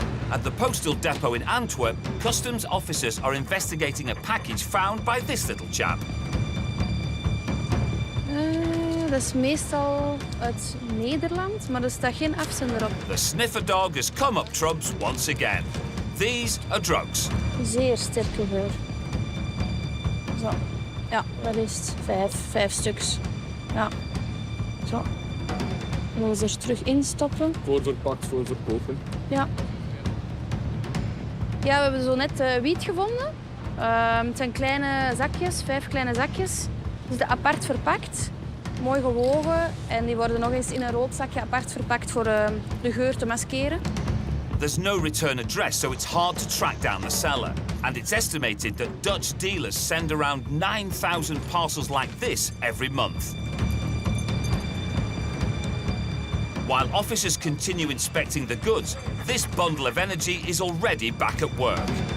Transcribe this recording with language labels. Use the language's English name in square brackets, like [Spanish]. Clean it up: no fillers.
[English] At the postal depot in Antwerp, customs officers are investigating a package found by this little chap. [Dutch] Dat is meestal uit Nederland, maar er staat geen afzender op. [English] The sniffer dog has come up trumps once again. These are drugs. [Dutch] Zeer sterke geur. Zo. Ja, dat is het. Vijf stuks. Ja. Zo. Dan gaan we ze er terug instoppen. Voorverpakt, voor verkopen. Ja. Ja, we hebben zo net wiet gevonden. Het zijn kleine zakjes, 5 kleine zakjes. Die zitten apart verpakt, mooi gewogen. En die worden nog eens in een rood zakje apart verpakt voor de geur te maskeren. [English] There's no return address, so it's hard to track down the seller. And it's estimated that Dutch dealers send around 9,000 parcels like this every month. While officers continue inspecting the goods, this bundle of energy is already back at work.